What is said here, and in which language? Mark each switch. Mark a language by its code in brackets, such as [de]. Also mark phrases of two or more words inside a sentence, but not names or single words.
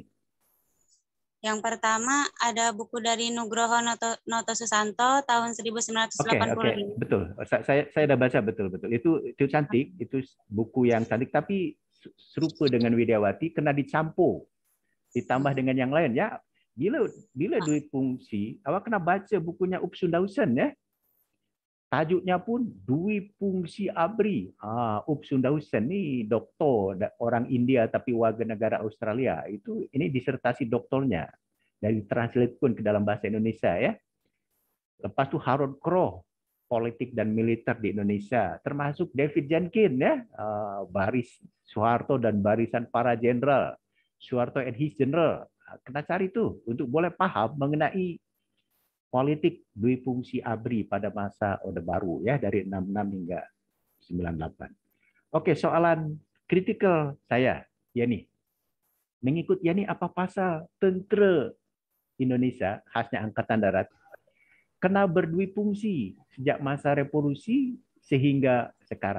[id] Yang pertama ada buku dari Nugroho Noto Susanto tahun 1985. [ms] Oke, betul. Saya sudah baca betul. Itu cantik, itu buku yang cantik, tapi serupa dengan Widyawati, kena dicampur, ditambah dengan yang lain ya. Bila dui fungsi, awak kena baca bukunya Upsundausen ya. Tajuknya pun dui fungsi ABRI. Upsundausen ni doktor orang India tapi warga negara Australia. Ini disertasi doktornya, dari translate pun ke dalam bahasa Indonesia ya. Lepas tu Harold Crow, politik dan militer di Indonesia, termasuk David Jenkins ya, baris Soeharto dan barisan para jenderal, Soeharto and his general. Kena cari tuh untuk boleh paham mengenai politik dui fungsi ABRI pada masa Orde Baru ya, dari 66 hingga 98. Oke, soalan kritikal saya Yani. Mengikut Yani, apa pasal tentera Indonesia khasnya Angkatan Darat kena berdui fungsi sejak masa revolusi sehingga sekarang?